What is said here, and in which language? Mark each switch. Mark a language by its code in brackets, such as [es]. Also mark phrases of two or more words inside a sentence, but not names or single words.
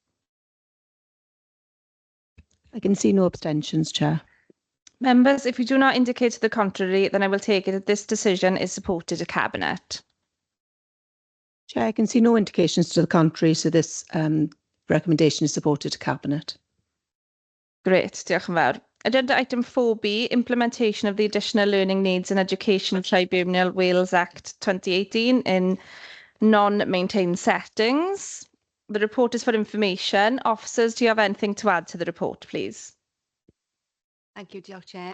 [en] I can see no abstentions, Chair. Members, if you do not indicate to the contrary, then I will take it that this decision is supported to Cabinet. Chair, I can see no indications to the contrary, so this recommendation is supported to Cabinet. Great, [cy] diolch yn fawr. [en] Agenda item 4B, implementation of the Additional Learning Needs in Education Tribunal Wales Act 2018 in non-maintained settings. The report is for information. Officers, do you have anything to add to the report, please? Thank you, Diolch, Chair.